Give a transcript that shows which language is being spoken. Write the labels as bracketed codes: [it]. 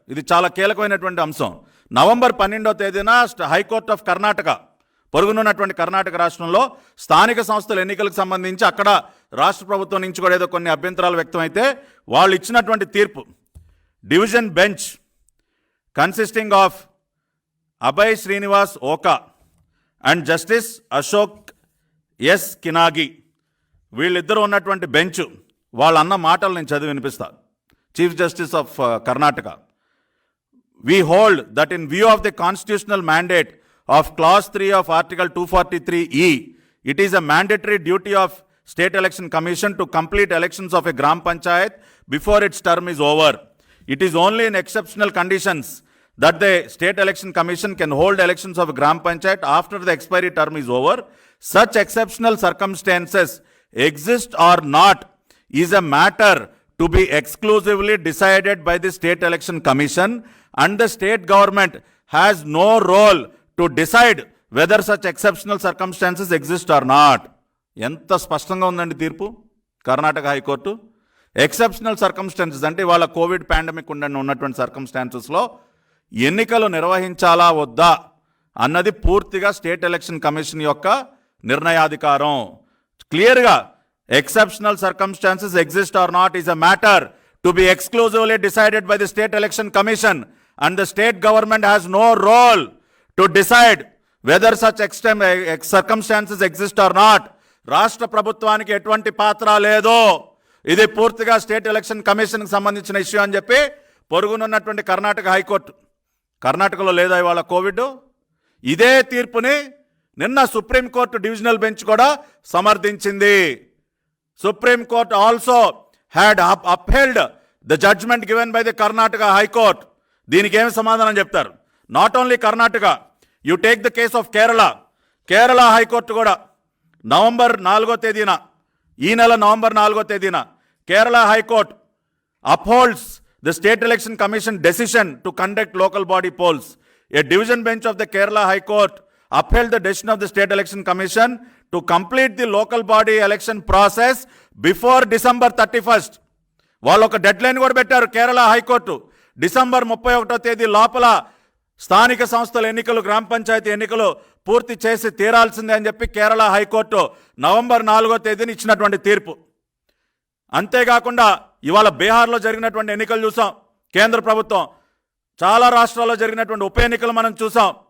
[te] ఇది చాలా కీలకమైనటువంటి అంశం. నవంబర్ 12వ తేదీన హైకోర్టు ఆఫ్ కర్ణాటక, పొరుగునున్నటువంటి కర్ణాటక రాష్ట్రంలో స్థానిక సంస్థల ఎన్నికలకు సంబంధించి అక్కడ రాష్ట్ర ప్రభుత్వం నుంచి కూడా ఏదో కొన్ని అభ్యంతరాలు వ్యక్తమైతే వాళ్ళు ఇచ్చినటువంటి తీర్పు, [en] division bench consisting of [te] Abhay Srinivas Okha and justice Ashok yes కినాగి, వీళ్ళిద్దరూ ఉన్నటువంటి బెంచ్ వాళ్ళన్న మాటలు నేను చదివి వినిపిస్తా. [en] Chief justice of Karnataka: we hold that in view of the constitutional mandate of clause 3 of article 243E, it is a mandatory duty of state election commission to complete elections of a gram panchayat before its term is over. It is only in exceptional conditions that the state election commission can hold elections of a gram panchayat after the expiry term is over. Such exceptional circumstances exist or not is a matter to be exclusively decided by the state election commission, and the state government has no role to decide whether such exceptional circumstances exist or not. [te] ఎంత స్పష్టంగా ఉందండి తీర్పు Karnataka high court. Exceptional circumstances అంటే వాళ్ళ Covid pandemic ఉన్నటువంటి సర్కమ్స్టాన్సెస్లో ఎన్నికలు నిర్వహించాలా వద్దా అన్నది పూర్తిగా స్టేట్ ఎలక్షన్ కమిషన్ యొక్క నిర్ణయాధికారం. [en] క్లియర్గా exceptional circumstances exist or not is a matter to be exclusively decided by the state election commission, and the state government has no role to decide whether such circumstances exist or not. [te] రాష్ట్ర ప్రభుత్వానికి ఎటువంటి పాత్ర లేదు, ఇది పూర్తిగా state election కమిషన్కి సంబంధించిన issue అని చెప్పి పొరుగునున్నటువంటి కర్ణాటక హైకోర్టు. కర్ణాటకలో లేదా ఇవాళ కోవిడ్? ఇదే తీర్పుని నిన్న సుప్రీంకోర్టు డివిజనల్ బెంచ్ కూడా సమర్థించింది. [en] Supreme Court also had upheld the judgment given by the Karnataka High Court. [te] దీనికి ఏమి సమాధానం చెప్తారు? [en] Not only Karnataka, you take the case of Kerala. [te] Kerala high court కూడా నవంబర్ 4వ తేదీన, ఈ నెల నవంబర్ 4వ తేదీన Kerala high court [en] upholds the state election commission decision to conduct local body polls. A division bench of the Kerala High Court upheld the decision of the state election commission to complete the local body election process before December 31st. [te] వాళ్ళు ఒక dead line కూడా పెట్టారు Kerala high court. December 31వ తేదీ లోపల స్థానిక సంస్థల ఎన్నికలు, గ్రామ పంచాయతీ ఎన్నికలు పూర్తి చేసి తీరాల్సిందే అని చెప్పి కేరళ హైకోర్టు నవంబర్ 4వ తేదీని ఇచ్చినటువంటి తీర్పు. అంతేకాకుండా ఇవాళ బీహార్లో జరిగినటువంటి ఎన్నికలు చూసాం. కేంద్ర ప్రభుత్వం చాలా రాష్ట్రాల్లో జరిగినటువంటి ఉప ఎన్నికలు మనం చూసాం.